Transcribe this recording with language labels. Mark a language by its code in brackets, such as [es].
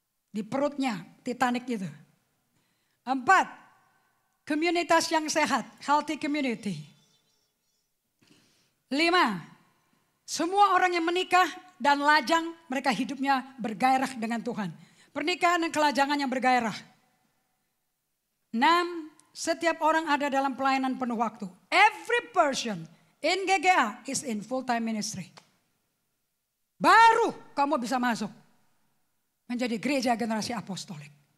[id] Di perutnya Titanic itu. 4. Komunitas yang sehat, [en] healthy community. [id] 5. Semua orang yang menikah dan lajang, mereka hidupnya bergairah dengan Tuhan. Pernikahan dan kelajangan yang bergairah. 6. Setiap orang ada dalam pelayanan penuh waktu. [en] Every person in GGA is in full-time ministry. [id] Baru kamu bisa masuk menjadi gereja generasi apostolik.